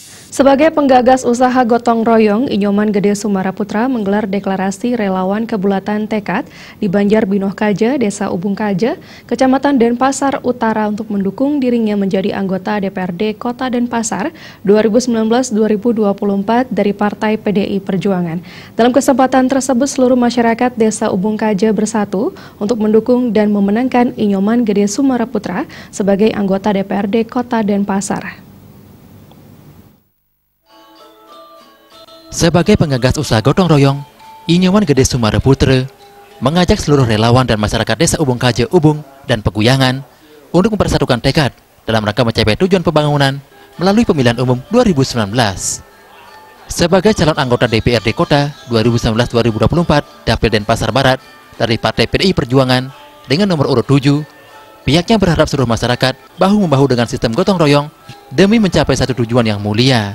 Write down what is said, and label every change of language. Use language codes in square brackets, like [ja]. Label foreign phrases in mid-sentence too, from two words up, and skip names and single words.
[id] Sebagai penggagas usaha gotong royong, Inyoman Gede Sumara Putra menggelar deklarasi relawan kebulatan tekad di Banjar Binoh Kaja, Desa Ubung Kaja, Kecamatan Denpasar Utara untuk mendukung dirinya menjadi anggota DPRD Kota Denpasar 2019-2024 dari Partai PDI Perjuangan. Dalam kesempatan tersebut, seluruh masyarakat Desa Ubung Kaja bersatu untuk mendukung dan memenangkan Inyoman Gede Sumara Putra sebagai anggota DPRD Kota Denpasar. Sebagai penggagas usaha gotong royong, Inyoman Gede Sumara Putra mengajak seluruh relawan dan masyarakat Desa Ubung Kaja, Ubung, dan Peguyangan untuk mempersatukan tekad dalam rangka mencapai tujuan pembangunan melalui pemilihan umum 2019. Sebagai calon anggota DPRD Kota 2019-2024 Dapil Denpasar Barat dari Partai PDI Perjuangan dengan nomor urut 7, pihaknya berharap seluruh masyarakat bahu-membahu dengan sistem gotong royong demi mencapai satu tujuan yang mulia.